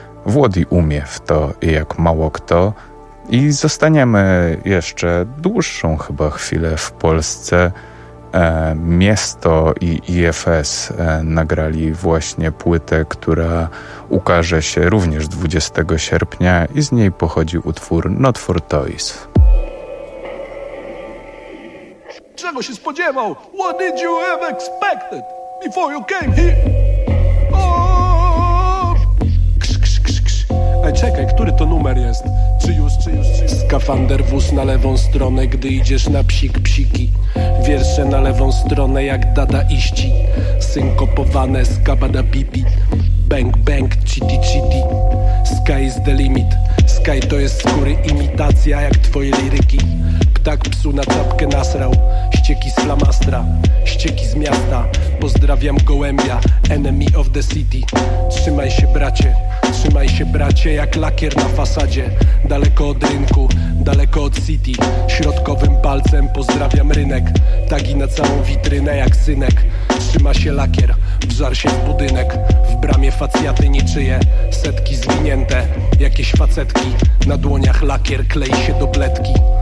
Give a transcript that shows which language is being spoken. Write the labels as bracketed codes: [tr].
[pl] Włody umie w to jak mało kto i zostaniemy jeszcze dłuższą chyba chwilę w Polsce. Miesto i IFS nagrali właśnie płytę, która ukaże się również 20 sierpnia i z niej pochodzi utwór Not For Toys. Czego się spodziewał? [en] What did you have expected before you came here? Oh! Ksz, ksz, ksz, ksz. [pl] Ej, czekaj, który to numer jest? Czy już? Skafander wóz na lewą stronę, gdy idziesz na psik, psiki. Wiersze na lewą stronę jak dada iści. Synkopowane skabada bibi. [en] Bang bang, chitty chitty. Sky is the limit. [pl] Sky to jest skóry imitacja jak twoje liryki. ptak psu na czapkę nasrał. Ścieki z flamastra, ścieki z miasta. Pozdrawiam gołębia, [en] enemy of the city. [pl] Trzymaj się bracie, trzymaj się bracie, jak lakier na fasadzie. Daleko od rynku, daleko od city. Środkowym palcem pozdrawiam rynek. Tagi na całą witrynę jak synek. Trzyma się lakier, wżar się w budynek. W bramie facjaty niczyje, setki zwinięte. Jakieś facetki, na dłoniach lakier klei się do pletki.